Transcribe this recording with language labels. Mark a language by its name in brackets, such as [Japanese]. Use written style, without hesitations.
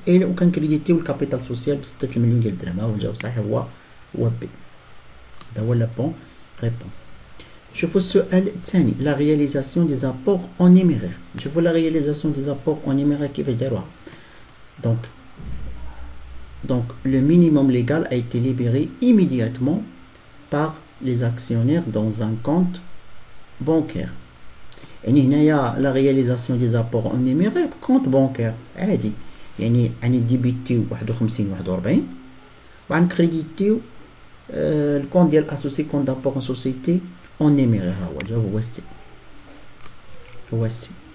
[Arabic] اي وكان كريديتيو الكابيتال سوسيال ب 6 مليون ديال الدرهم. ها هو الجواب الصحيح هو بي. هذا هو لا بون ريبونس. شوفوا السؤال الثاني، لا رياليزاسيون دي زابور اون نيميرير. نشوفوا لا رياليزاسيون دي زابور اون نيميرير كيفاش داروها. [French] Donc le minimum légal a été libéré immédiatement par les actionnaires dans un compte bancaire. [Arabic] يعني هنايا لا رياليزاسيون دي زابور اون نيميرير كونت بانكير عادي، يعني اني ديبيتيو 51 وعن كريديتيو الكونت ديال اسوسي كونت دابور اون سوسيتي اون نيميرير. ها هو الجواب هو السي، هو السي.